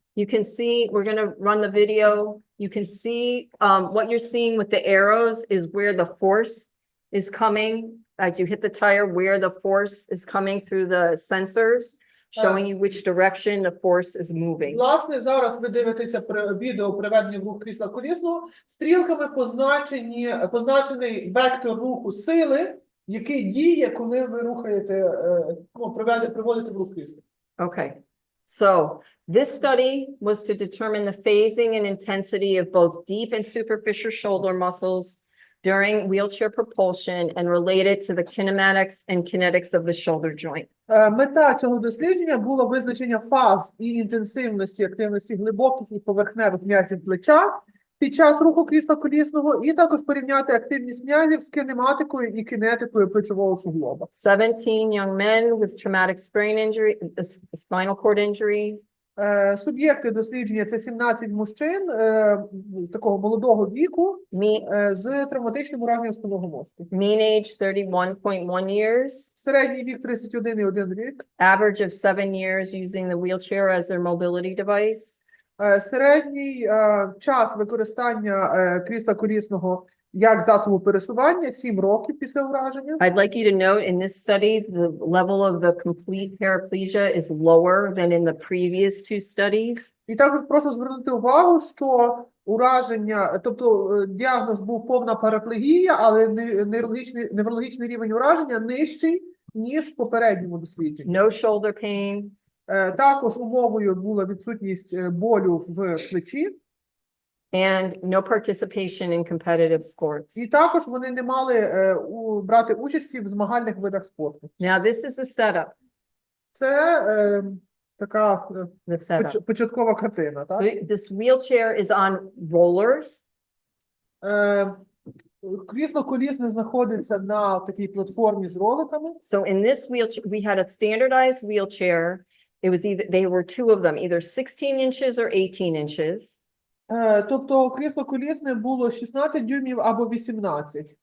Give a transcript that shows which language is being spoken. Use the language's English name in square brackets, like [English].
[English] You can see, we're going to run the video. You can see what you're seeing with the arrows is where the force is coming. As you hit the tire, where the force is coming through the sensors, showing you which direction the force is moving. [Ukrainian] Власне, зараз ви дивитеся відео приведення в рух крісла колісного. Стрілками позначений вектор руху сили, який діє, коли ви рухаєте, приводите в рух крісла. [English] Okay. So this study was to determine the phasing and intensity of both deep and superficial shoulder muscles during wheelchair propulsion and related to the kinematics and kinetics of the shoulder joint. [Ukrainian] Мета цього дослідження було визначення фаз і інтенсивності активності глибоких і поверхневих м'язів плеча під час руху крісла колісного і також порівняти активність м'язів з кинематикою і кинетикою плечового суглоба. [English] 17 young men with traumatic spinal cord injury. [Ukrainian] Суб'єкти дослідження – це 17 мужчин такого молодого віку з травматичним ураженням спинного мозку. [English] Mean age 31.1 years. [Ukrainian] Середній вік 31,1 рік. [English] Average of 7 years using the wheelchair as their mobility device. [Ukrainian] Середній час використання крісла колісного як засобу пересування – 7 років після ураження. [English] I'd like you to note in this study, the level of the complete paraplegia is lower than in the previous two studies. [Ukrainian] І також прошу звернути увагу, що ураження, тобто діагноз був повна параплегія, але неврологічний рівень ураження нижчий, ніж в попередньому дослідженні. [English] No shoulder pain. [Ukrainian] Також умовою була відсутність болю в плечі. [English] And no participation in competitive sports. [Ukrainian] І також вони не мали брати участі в змагальних видах спорту. [English] Now this is the setup. [Ukrainian] Це така [English] The setup. [Ukrainian] початкова картина. Так? [English] This wheelchair is on rollers. [Ukrainian] Крісло колісне знаходиться на такій платформі з роликами. [English] So in this wheelchair, we had a standardized wheelchair. It was either, they were two of them, either 16 inches or 18 inches. [Ukrainian] Тобто крісло колісне було 16 дюймів або 18.